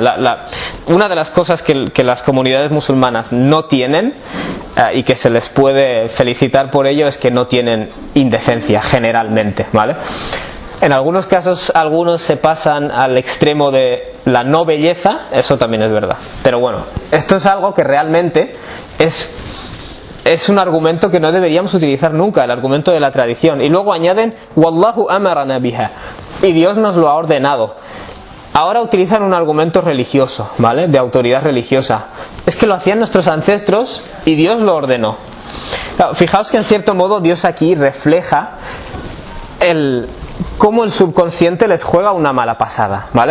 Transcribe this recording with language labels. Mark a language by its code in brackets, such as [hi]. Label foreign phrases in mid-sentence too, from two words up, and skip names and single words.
[es] Una de las cosas que las comunidades musulmanas no tienen, y que se les puede felicitar por ello, es que no tienen indecencia generalmente, ¿vale? En algunos casos, algunos se pasan al extremo de la no belleza, eso también es verdad. Pero bueno, esto es algo que realmente es un argumento que no deberíamos utilizar nunca, el argumento de la tradición. Y luego añaden [ar] والله أمرنا بها, [es] y Dios nos lo ha ordenado. Ahora utilizan un argumento religioso, ¿vale? De autoridad religiosa. Es que lo hacían nuestros ancestros y Dios lo ordenó. Claro, fijaos que en cierto modo Dios aquí refleja cómo el subconsciente les juega una mala pasada, ¿vale?